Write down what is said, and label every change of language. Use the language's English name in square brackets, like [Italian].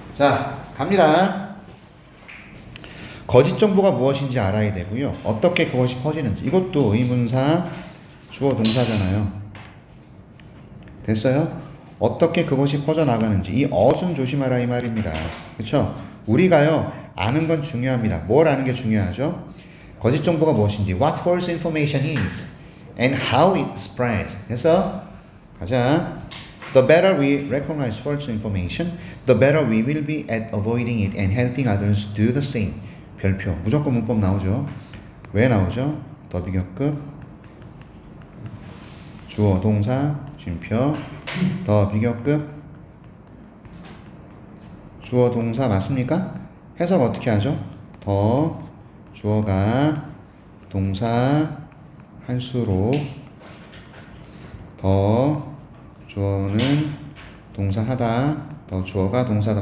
[Korean] 자, 갑니다. 거짓 정보가 무엇인지 알아야 되고요. 어떻게 그것이 퍼지는지. 이것도 의문사, 주어, 동사잖아요. 됐어요? 어떻게 그것이 퍼져나가는지. 이 어순 조심하라 이 말입니다. 그렇죠? 우리가요, 아는 건 중요합니다. 뭘 아는 게 중요하죠? 거짓 정보가 무엇인지. [English] What false information is and how it spreads. [Korean] 됐어? 가자. [English] The better we recognize false information, the better we will be at avoiding it and helping others do the same. [Korean] 별표. 무조건 문법 나오죠. 왜 나오죠? 더 비교급, 주어, 동사, 쉼표, 더 비교급, 주어, 동사 맞습니까? 해석 어떻게 하죠? 더, 주어가 동사 할수록 더 주어는 동사하다, 더 주어가 동사다.